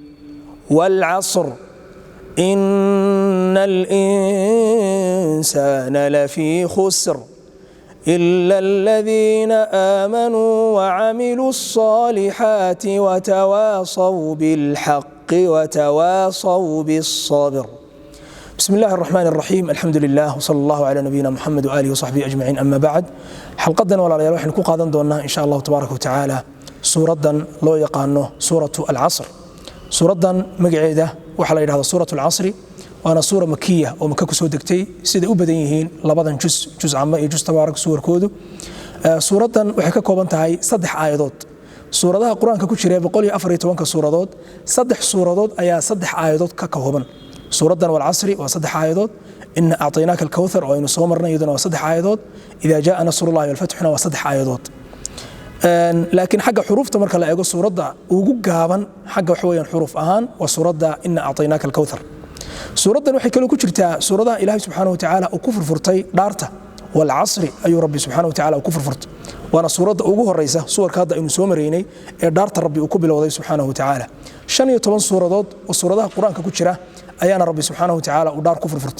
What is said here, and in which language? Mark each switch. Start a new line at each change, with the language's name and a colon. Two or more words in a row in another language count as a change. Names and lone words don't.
Arabic: والعصر إن الإنسان لفي خسر إلا الذين آمنوا وعملوا الصالحات وتواصوا بالحق وتواصوا بالصبر. بسم الله الرحمن الرحيم. الحمد لله وصلى الله على نبينا محمد وآله وصحبه أجمعين. أما بعد،
Somali: xalqadan walaalayaal waxaan ku qaadan doonaa
Arabic: إن شاء الله تبارك وتعالى
Somali: suuradan loo yaqaano suuratu al-casr. suuradan magaceeda waxa la yiraahdaa suuratu al-casr, waana
Arabic: سورة مكية
Somali: oo maka ku soo degtay sida u badan yihiin labadan juz amma iyo juz tabaarak suurkoodu. suuradan waxay ka kooban tahay 3 aayadood. suuradaha quraanka ku jira 114 suuradood, 3 suuradood ayaa 3 aayadood ka kooban. suuradan wal-casr waa 3 aayadood.
Arabic: إن أعطيناك الكوثر
Somali: oo aynu soo marnay iyaduna waa 3 aayadood.
Arabic: إذا جاء نصر الله والفتح
Somali: waa 3 aayadood. laakiin xagga xuruufta marka la eego suurada ugu gaaban xagga wax weeyaan xuruuf ahaan waa suurada
Arabic: إن أعطيناك الكوثر.
Somali: suuradan waxay kale ku jirtaa suuradaha Ilaahay
Arabic: سبحانه وتعالى
Somali: uu ku furfurtay dhaarta wal-casr ayuu Rabbi
Arabic: سبحانه وتعالى
Somali: uu ku furfurtay. waana suurada ugu horeysa suurka hadda aynu soo mareynay ee dhaarta Rabbi uu ku bilowday
Arabic: سبحانه وتعالى.
Somali: 15 suuradood oo suuradaha quraanka ku jira ayaana Rabbi
Arabic: سبحانه وتعالى
Somali: uu dhaar ku furfurtay.